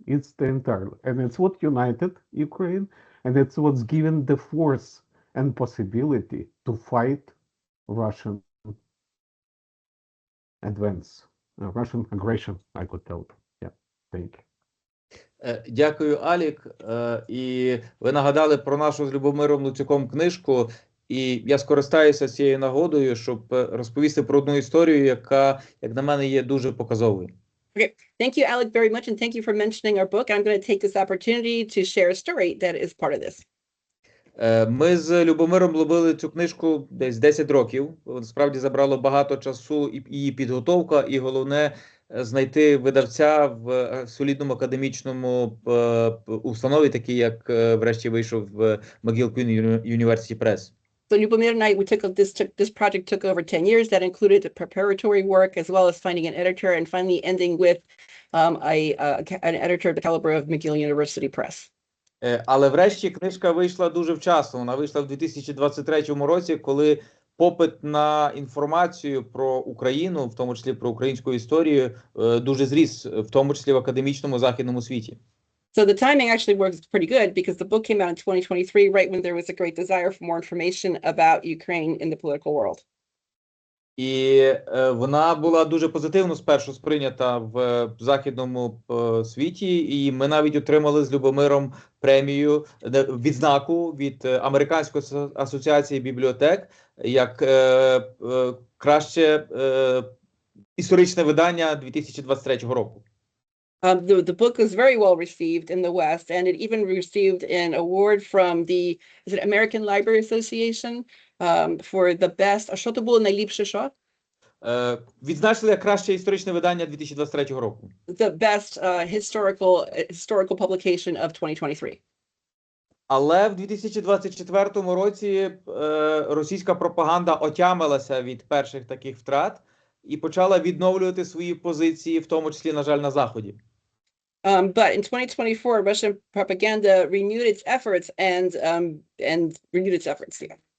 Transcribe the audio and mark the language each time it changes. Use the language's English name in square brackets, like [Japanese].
[English] It's the entire, and it's what united Ukraine, and it's what's given the force and possibility to fight Russian advance, Russian aggression, I could tell. Yeah, thank you. [Ukrainian] Дякую, Алік. І ви нагадали про нашу з Любомиром Луцюком книжку, і я скористаюся цією нагодою, щоб розповісти про одну історію, яка, як на мене, є дуже показовою. [English] Okay, thank you, Alec, very much, and thank you for mentioning our book. I'm going to take this opportunity to share a story that is part of this. [Ukrainian] Ми з Любомиром робили цю книжку десь 10 років. Насправді забрало багато часу і її підготовка, і головне знайти видавця в солідному академічному установі, такий як врешті вийшов в Могилквін University Press. [English] So Любомир and I, this project took over 10 years. That included the preparatory work as well as finding an editor and finally ending with an editor of the caliber of McGill University Press. [Ukrainian] Але врешті книжка вийшла дуже вчасно. Вона вийшла в 2023 році, коли попит на інформацію про Україну, в тому числі про українську історію, дуже зріс, в тому числі в академічному західному світі. [English] So the timing actually works pretty good because the book came out in 2023, right when there was a great desire for more information about Ukraine in the political world. [Ukrainian] І вона була дуже позитивно спершу сприйнята в західному світі, і ми навіть отримали з Любомиром премію, відзнаку від Американської асоціації бібліотек як краще історичне видання 2023 року. [English] The book was very well received in the West, and it even received an award from the American Library Association for the best. [Ukrainian] А що то було найліпше, що? Відзначили як краще історичне видання 2023 року. [English] The best historical publication of 2023. [Ukrainian] Але в 2024 році російська пропаганда отямилася від перших таких втрат і почала відновлювати свої позиції, в тому числі, на жаль, на Заході. [English] But in 2024, Russian propaganda renewed its efforts and renewed its efforts. Yeah.